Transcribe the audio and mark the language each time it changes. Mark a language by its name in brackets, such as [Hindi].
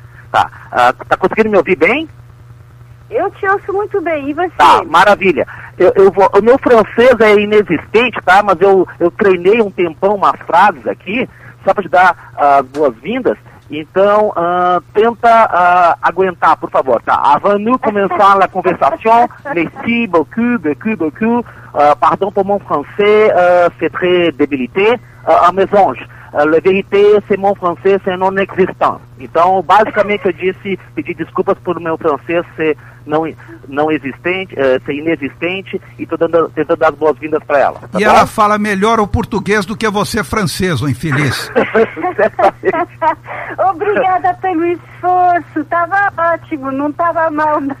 [Portuguese] Tá conseguindo me ouvir bem? Eu te ouço muito bem, e você? Tá, maravilha. O meu francês é inexistente, tá? Mas eu treinei um tempão umas frases aqui, só para te dar as boas-vindas. Então, tenta aguentar, por favor, tá? [French] Avant nous commençons la conversation, merci beaucoup, pardon pour mon français, c'est très débilité, un mensonge, la vérité, c'est mon français, c'est non existant. [Portuguese] Então, basicamente, eu disse, pedi desculpas por meu francês ser não existente, ser inexistente, e tô tentando dar as boas-vindas para ela, tá? E ela fala melhor o português do que você francês, o infeliz. Obrigada pelo esforço, tava ótimo, não tava mal, não.